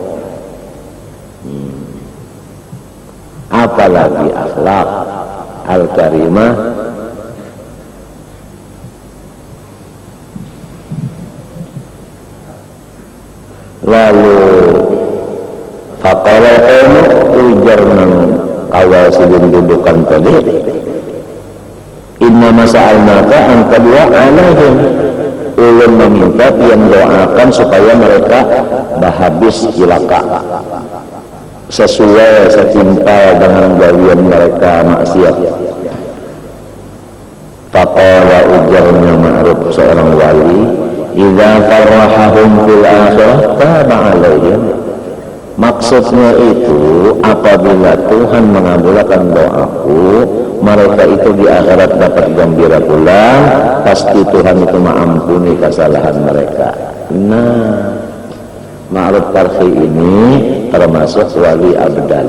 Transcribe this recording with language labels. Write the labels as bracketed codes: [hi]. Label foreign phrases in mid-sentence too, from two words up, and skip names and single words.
[bjn] Apalagi akhlak al-karimah. Lalu [ar] فقال قومه, [bjn] ujar nang awal sebelum dudukan tadi, [ar] إنا نسألك أن تدعو عليهم, [bjn] ulun meminta yang doakan supaya mereka habis cilaka sesuai setimpal dengan gawian mereka maksiat. Faqala, ujarnya Ma'ruf seorang wali, [ar] إذا فرحهم في الآخرة تاب عليهم. [bjn] Maksudnya itu, apabila Tuhan mengabulkan doaku, mereka itu di akhirat dapat gembira pula, pasti Tuhan itu mengampuni kesalahan mereka. Nah, Ma'ruf Karhi ini termasuk wali abdal.